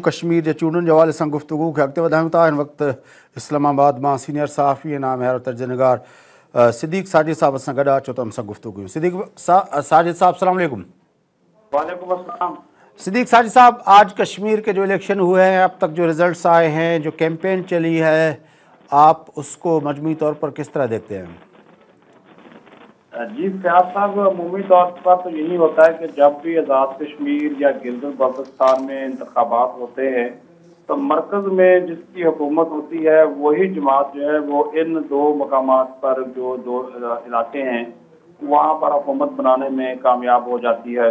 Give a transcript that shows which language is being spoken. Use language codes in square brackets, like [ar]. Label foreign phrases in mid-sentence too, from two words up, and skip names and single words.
[sd] कश्मीर जे चूंडुनि जे हवाले सां गुफ़्तगू खे अॻिते वधायूं था। हिन वक़्तु इस्लामाबाद मां सीनियर सहाफ़ी नाम हैर तर्जनगार सिद्दीक़ साजिद साहब असां गॾु। अचो त हमसां गुफ़्तगू। सिद्दीक़ साजिद साहब [ar] سلام علیکم. وعلیکم السلام. [ur] صدیق ساجد صاحب، آج کشمیر کے جو الیکشن ہوئے ہیں، اب تک جو رزلٹس آئے ہیں، جو کیمپین چلی ہے، آپ اس کو مجموعی طور پر کس طرح دیکھتے ہیں? جی فیاض صاحب، عمومی طور پر تو یہی ہوتا ہے کہ جب بھی آزاد کشمیر یا گلگت بلتستان میں انتخابات ہوتے ہیں تو مرکز میں جس کی حکومت ہوتی ہے وہی جماعت جو ہے وہ ان دو مقامات پر جو دو علاقے ہیں وہاں پر حکومت بنانے میں کامیاب ہو جاتی ہے.